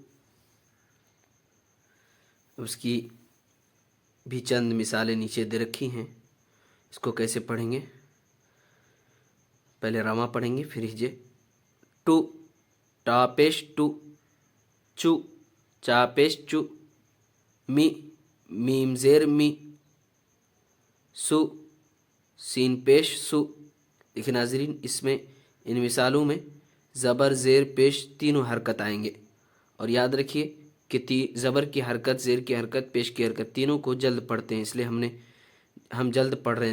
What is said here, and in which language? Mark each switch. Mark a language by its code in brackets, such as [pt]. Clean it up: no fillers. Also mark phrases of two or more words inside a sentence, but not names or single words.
[ur] اس کی بھی چند مثالیں نیچے دے رکھی ہیں، اس کو کیسے پڑھیں گے؟ پہلے رواں پڑھیں گے، پھر ہجے، ٹو، ٹا پیش ٹو، چو، چا پیش چو، می، میم زیر می، سو، سین پیش سو۔ دیکھیں ناظرین، اس میں ان مثالوں میں زبر زیر پیش تینوں حرکت آئیں گے، اور یاد رکھیے کہ زبر کی حرکت، زیر کی حرکت، پیش کی حرکت تینوں کو جلد پڑھتے ہیں، اس لیے ہم جلد پڑھ رہے ہیں۔